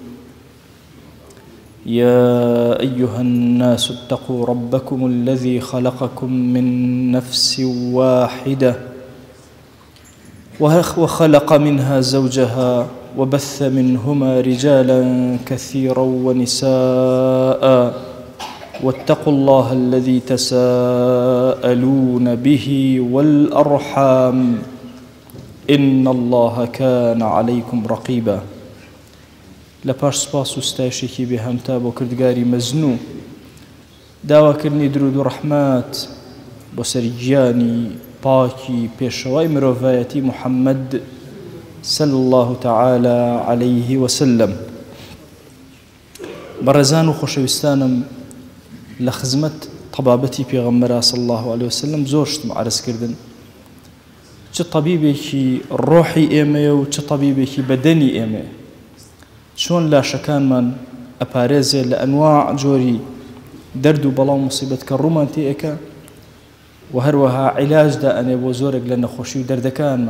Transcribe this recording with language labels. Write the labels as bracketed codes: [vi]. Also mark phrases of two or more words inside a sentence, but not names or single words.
[ar] يا أيها الناس اتقوا ربكم الذي خلقكم من نفس واحدة وخلق منها زوجها وبث منهما رجالا كثيرا ونساء، واتقوا الله الذي تساءلون به والأرحام إن الله كان عليكم رقيبا. [ckb] لپاش سپاس و ستایشێکی بێهەمتا بۆ کردگاری مەزنوو، داواکردنی درود و ڕەحمەت بۆ سەر گیانی پاکی پێشەوای مرۆڤایەتی محەممەد [ar] صلی الله تعالى عليه وسلم. [ckb] بەڕێزان و خۆشەویستانم، لە خزمەت تەبابەتی پێغەمبەرا [ar] صلی الله عليه وسلم [ckb] زۆر شتم عەرزکردن، چ تەبیبێکی ڕۆحی ئێمەیە و چ تەبیبێکی بەدەنی ئێمەیە، چۆن لاشەکانمان ئەپارێزێ لە ئەنواع جۆری دەرد و بەڵاو موسیبەت کە ڕوومان تێئەکە، و هەروەها عیلاجدا ئەنێ بۆ زۆرێک لە نەخۆشی و دەردەکانمان.